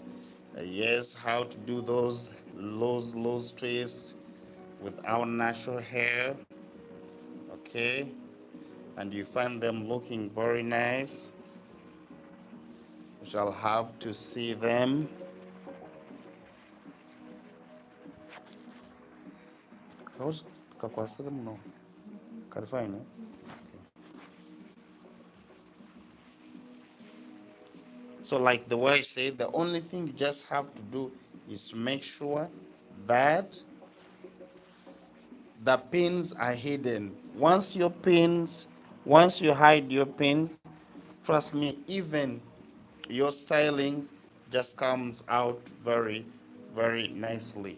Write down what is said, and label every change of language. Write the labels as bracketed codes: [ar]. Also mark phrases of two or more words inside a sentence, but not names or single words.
[en] Yes, how to do those loose twists with our natural hair. Okay, and you find them looking very nice. You shall have to see them. [lg] How's kakwasira muno? Karifine. [en] So like the way I say, the only thing you just have to do is to make sure that the pins are hidden. Once you hide your pins, trust me, even your stylings just comes out very, very nicely.